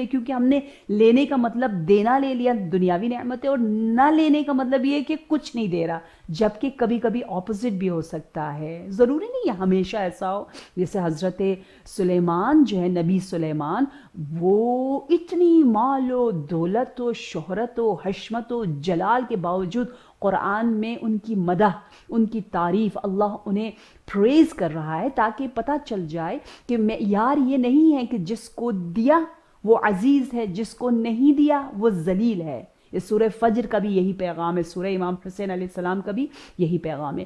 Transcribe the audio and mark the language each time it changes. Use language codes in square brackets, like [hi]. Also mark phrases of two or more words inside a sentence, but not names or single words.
[ur] کیونکہ ہم نے لینے کا مطلب دینا لے لیا، دنیاوی نعمتیں، اور نہ لینے کا مطلب یہ ہے کہ کچھ نہیں دے رہا. جبکہ کبھی کبھی اپوزٹ بھی ہو سکتا ہے، ضروری نہیں ہے ہمیشہ ایسا ہو. جیسے حضرت سلیمان جو ہے، نبی سلیمان، وہ اتنی مال و دولت و شہرت و حشمت و جلال کے باوجود قرآن میں ان کی مدح، ان کی تعریف، اللہ انہیں پریز کر رہا ہے تاکہ پتہ چل جائے کہ معیار یہ نہیں ہے کہ جس کو دیا وہ عزیز ہے، جس کو نہیں دیا وہ ذلیل ہے. یہ سورہ فجر کا بھی یہی پیغام ہے، سورہ امام حسین علیہ السلام کا بھی یہی پیغام ہے.